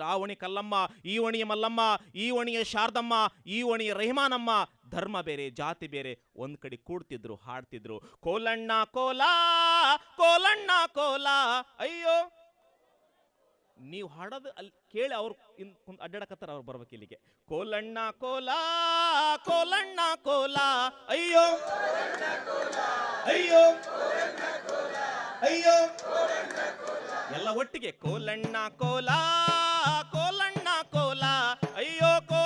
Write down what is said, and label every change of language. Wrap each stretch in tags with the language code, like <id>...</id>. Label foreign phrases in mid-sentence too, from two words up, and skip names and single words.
<kn>ಆ ಓಣಿ ಕಲ್ಲಮ್ಮ, ಈ ಓಣಿಯ ಮಲ್ಲಮ್ಮ, ಈ ಓಣಿಯ ಶಾರದಮ್ಮ, ಈ ಓಣಿಯ ರೆಹಮಾನಮ್ಮ, ಧರ್ಮ ಬೇರೆ ಜಾತಿ ಬೇರೆ ಒಂದ್ ಕಡೆ ಕೂಡ್ತಿದ್ರು, ಹಾಡ್ತಿದ್ರು. ಕೋಲಣ್ಣ ಕೋಲ ಕೋಲಣ್ಣ ಕೋಲ. ಅಯ್ಯೋ, ನೀವು ಹಾಡೋದು ಅಲ್ಲಿ ಕೇಳಿ ಅವ್ರು ಅಡ್ಡಾಡಕತ್ತಾರ, ಅವ್ರು ಬರ್ಬೇಕು ಇಲ್ಲಿಗೆ. ಕೋಲಣ್ಣ ಕೋಲ ಕೋಲಣ್ಣ ಕೋಲ. ಅಯ್ಯೋ ಅಯ್ಯೋ ಅಯ್ಯೋ, ಎಲ್ಲ ಒಟ್ಟಿಗೆ ಕೋಲಣ್ಣ ಕೋಲ ಕೋಲಣ್ಣ ಕೋಲ. ಅಯ್ಯೋ</kn>